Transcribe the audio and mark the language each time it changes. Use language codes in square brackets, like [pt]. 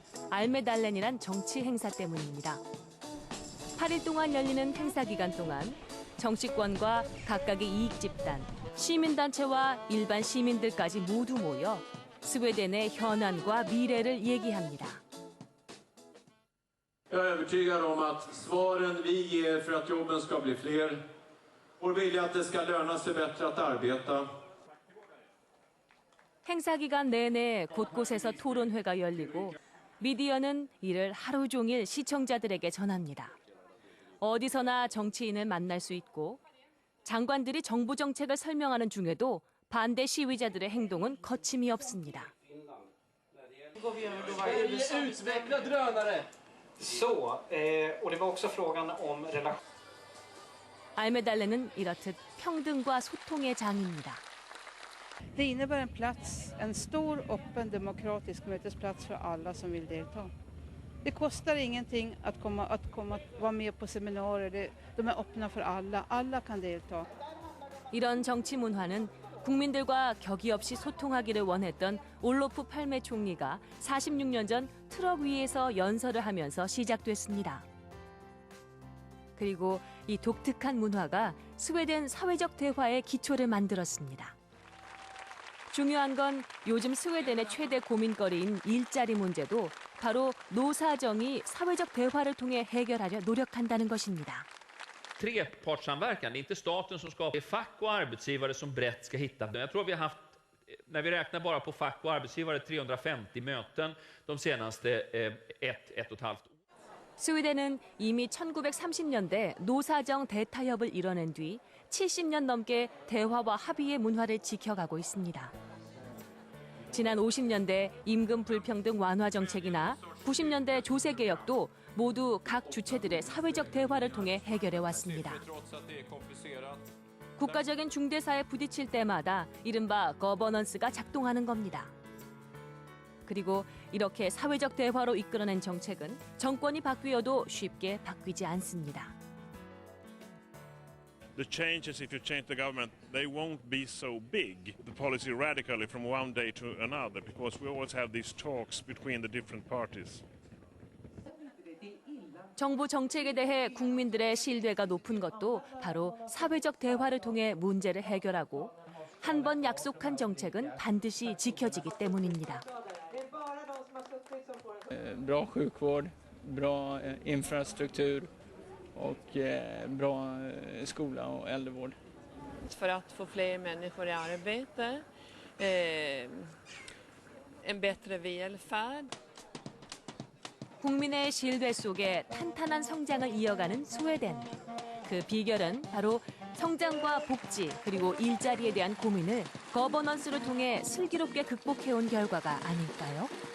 [ko] 알메달렌이란 정치 행사 때문입니다. 8일 동안 열리는 행사 기간 동안 정치권과 각각의 이익 집단, 시민단체와 일반 시민들까지 모두 모여 스웨덴의 현안과 미래를 얘기합니다. [sv] Jag är övertygad om att svaren vi ger för att jobben ska bli fler, vår vilja att det ska löna sig bättre att arbeta. [ko] 행사 기간 내내 곳곳에서 토론회가 열리고 미디어는 이를 하루 종일 시청자들에게 전합니다. 어디서나 정치인을 만날 수 있고 장관들이 정부 정책을 설명하는 중에도 반대 시위자들의 행동은 거침이 없습니다. [sv] Utveckla drönare. Och det var också frågan om relation. [ko] 알메달렌은 이렇듯 평등과 소통의 장입니다. [sv] Det innebär en plats, en stor öppen demokratisk mötesplats för alla som vill delta. Det kostar ingenting att vara med på seminarier. De är öppna för alla. Alla kan delta. [ko] 이런 정치 문화는 국민들과 격이 없이 소통하기를 원했던 올로프 팔메 총리가 46년 전 트럭 위에서 연설을 하면서 시작됐습니다. 그리고 이 독특한 문화가 스웨덴 사회적 대화의 기초를 만들었습니다. 중요한 건 요즘 스웨덴의 최대 고민거리인 일자리 문제도 바로 노사정이 사회적 대화를 통해 해결하려 노력한다는 것입니다. [sv] Trepartssamverkan, det är inte staten som skapar, det är fack och arbetsgivare som brett ska hitta. Jag tror vi har haft, när vi räknar bara på fack och arbetsgivare, 350 möten de senaste ett och ett halvt år. [ko] 스웨덴은 이미 1930년대 노사정 대타협을 이뤄낸 뒤 70년 넘게 대화와 합의의 문화를 지켜가고 있습니다. 지난 50년대 임금 불평등 완화 정책이나 90년대 조세 개혁도 모두 각 주체들의 사회적 대화를 통해 해결해 왔습니다. 국가적인 중대사에 부딪힐 때마다 이른바 거버넌스가 작동하는 겁니다. 그리고 이렇게 사회적 대화로 이끌어낸 정책은 정권이 바뀌어도 쉽게 바뀌지 않습니다. [en] The changes, if you change the government, they won't be so big, the policy radically from one day to another, because we always have these talks between the different parties. [ko] 정부 정책에 대해 국민들의 신뢰가 높은 것도 바로 사회적 대화를 통해 문제를 해결하고 한 번 약속한 정책은 반드시 지켜지기 때문입니다. [sv] Bra sjukvård, bra infrastruktur och bra skola och äldrevård. För att få fler människor i arbete, en bättre välfärd. [ko] 국민의 신뢰 속에 탄탄한 성장을 이어가는 스웨덴. 그 비결은 바로 성장과 복지 그리고 일자리에 대한 고민을 거버넌스를 통해 슬기롭게 극복해온 결과가 아닐까요?